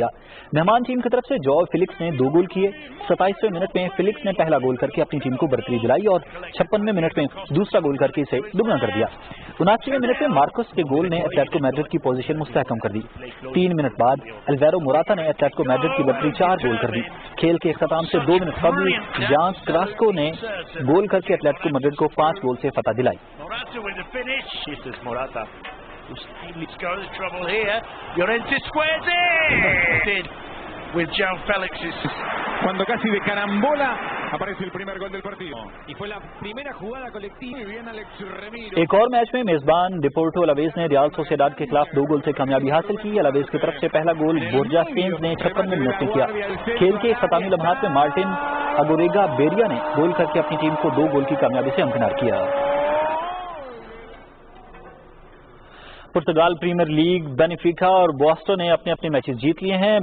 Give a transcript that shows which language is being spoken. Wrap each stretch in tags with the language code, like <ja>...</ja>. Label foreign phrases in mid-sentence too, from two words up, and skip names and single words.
<ur>مہمان ٹیم کی طرف سے جو فیلکس نے 2 گول کیے۔ 27ویں منٹ میں فیلکس نے پہلا گول کر کے اپنی ٹیم کو برتری دلائی اور 56ویں منٹ میں دوسرا گول کر کے اسے دگنا کر دیا۔ 79ویں منٹ میں مارکوس کے گول نے ایتلیٹیکو میڈرڈ کی پوزیشن مستحکم کر دی۔ 3 منٹ بعد الویرو موراتا نے ایتلیٹیکو میڈرڈ کی برتری 4 گول کر دی۔ کھیل کے اختتام سے 2 منٹ قبل جان کراسکو نے گول کر کے ایتلیٹیکو میڈرڈ کو 5 گول سے فتح دلائی۔</ur> <es>Cuando casi de carambola aparece el primer gol del partido y fue la primera jugada colectiva y bien Alex Remiro.</es> <ur>ایک اور میچ میں میزبان ڈیپورٹیو الاویز نے ریال سوسییداد کے خلاف 2 گول سے کامیابی حاصل کی۔ الاویز کی طرف سے پہلا گول بورجا سپینز نے 56ویں منٹ میں کیا۔ کھیل کے اختتامی لمحات میں مارٹن اگوریگا بیریا نے گول کر کے اپنی ٹیم کو 2 گول کی کامیابی سے ہمکنار کیا۔ پرتگال پریمیئر لیگ بینیفیکا اور بوسٹو نے اپنے اپنے میچز جیت لیے ہیں۔</ur>